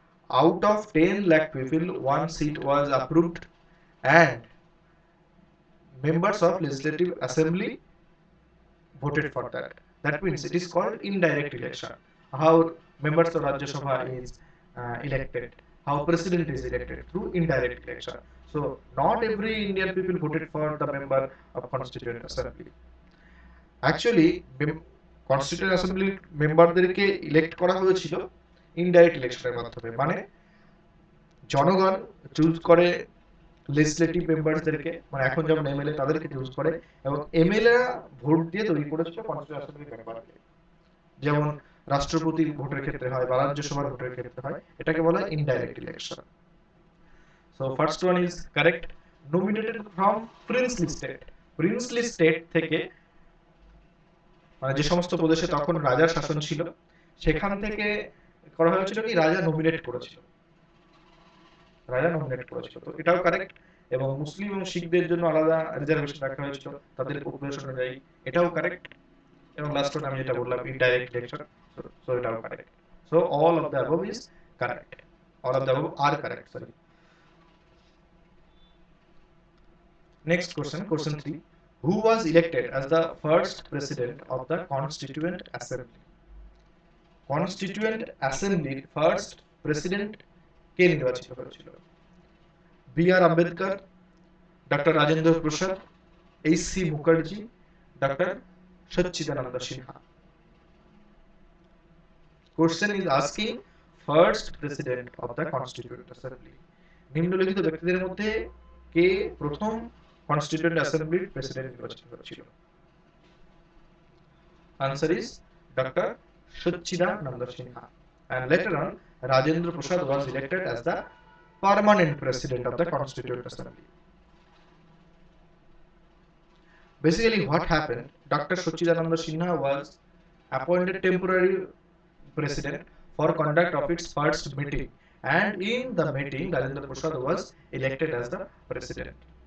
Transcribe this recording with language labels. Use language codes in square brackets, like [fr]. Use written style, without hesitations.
[en] Out of 10 lakh people, one seat was approved, and members of Legislative Assembly voted for that. That means it is called indirect election. How members of Rajya Sabha is elected, how president is elected through indirect election. So not every Indian people voted for the member of Constituent Assembly. [bn] Actually, constituent অ্যাসেম্বলির মেম্বারদেরকে elect করা হয়েছিল indirect ইলেকশনের মাধ্যমে, মানে জনগণ choose করে legislative মেম্বারদেরকে, মানে এখন যেমন এমএলএ তাদেরকে চুজ করে, এবং এমএলএ ভোট দিয়ে তৈরি করেছিল কনস্টিটিউয়েন্ট অ্যাসেম্বলির মেম্বারকে, যেমন রাষ্ট্রপতির ভোটের ক্ষেত্রে হয় বা রাজ্যসভার ভোটের ক্ষেত্রে হয়, এটাকে বলা হয় indirect election. [en] So first one is correct, nominated from princely state. [bn] Princely state থেকে, মানে যে সমস্ত প্রদেশে তখন রাজার শাসন ছিল সেখান থেকে করা হয়েছিল কি, রাজা নমিনেট করেছিল, রাজা নমিনেট করেছিল। তো এটাও কারেক্ট। এবং মুসলিম এবং শিখদের জন্য আলাদা রিজার্ভেশন রাখা হয়েছিল তাদের পপুলেশন অনুযায়ী, এটাও কারেক্ট। এবং লাস্ট ওয়ান আমি যেটা বললাম ইনডাইরেক্ট ইলেকশন, সো এটাও correct. [en] So all of the above is correct, all of the above are correct, sorry. Next question, question 3, who was elected as the first president of the constituent assembly? [bn] Constituent অ্যাসেম্বলির first president কে নির্বাচিত হয়েছিল? B আর Ambedkar, doctor Rajendra Prasad, H C Mukherjee, doctor Sachchidananda Sinha. [en] question is asking first president of the constituent assembly, [bn] নিম্নলিখিত ব্যক্তিদের মধ্যে কে প্রথম constituent অ্যাসেম্বলির president নির্বাচিত হয়েছিল? [en] Answer is doctor Satchidananda Sinha, and later on Rajendra Prasad was elected as the permanent president of the Constituent Assembly. Basically what happened, Dr. Satchidananda Sinha was appointed temporary president for conduct of its first meeting, and in the meeting Rajendra Prasad was elected as the president.